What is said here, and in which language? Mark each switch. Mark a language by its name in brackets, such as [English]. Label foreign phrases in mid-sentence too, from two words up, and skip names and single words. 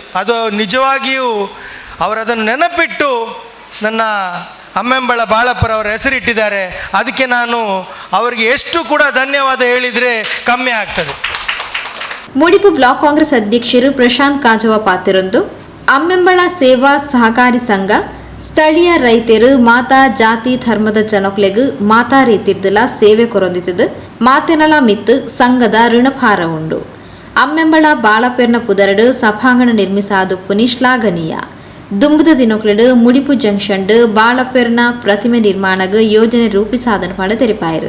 [Kannada] ಅದು ನಿಜವಾಗಿಯೂ ಅವರದನ್ನು ನೆನಪಿಟ್ಟು ನನ್ನ ಅಮ್ಮೆಂಬಳ ಬಾಳಪ್ಪರವರ ಹೆಸರಿಟ್ಟಿದ್ದಾರೆ. ಅದಕ್ಕೆ ನಾನು ಅವರಿಗೆ ಎಷ್ಟು ಕೂಡ ಧನ್ಯವಾದ ಹೇಳಿದರೆ ಕಮ್ಮಿ ಆಗ್ತದೆ. [Tulu] ಮುಡಿಪು ಬ್ಲಾಕ್ ಕಾಂಗ್ರೆಸ್ ಅಧ್ಯಕ್ಷರು ಪ್ರಶಾಂತ್ ಕಾಜವ ಪಾತಿರೊಂದು ಅಮ್ಮೆಂಬಳ ಸೇವಾ ಸಹಕಾರಿ ಸಂಘ ಸ್ಥಳೀಯ ರೈತರು ಮಾತಾ ಜಾತಿ ಧರ್ಮದ ಜನಕ್ಲೆಗ್ ಮಾತಾ ರೀತಿರ್ದಲ ಸೇವೆ ಕೊರೊಂದಿತದು ಮಾತೆನಲ ಮಿತ್ತು ಸಂಘದ ಋಣಭಾರ ಉಂಡು. ಅಮ್ಮೆಂಬಳ ಬಾಳಪೆರ್ನ ಪುದರಡು ಸಭಾಂಗಣ ನಿರ್ಮಿಸಾದುಪ್ಪುನಿ ಶ್ಲಾಘನೀಯ. ದುಂಬುದ ದಿನಕ್ಲೆಡು ಮುಡಿಪು ಜಂಕ್ಷನ್ ಬಾಳಪೆರ್ನ ಪ್ರತಿಮೆ ನಿರ್ಮಾಣಗ ಯೋಜನೆ ರೂಪಿಸಾದನ ಪಡ ತೆರಿಪಾಯರು.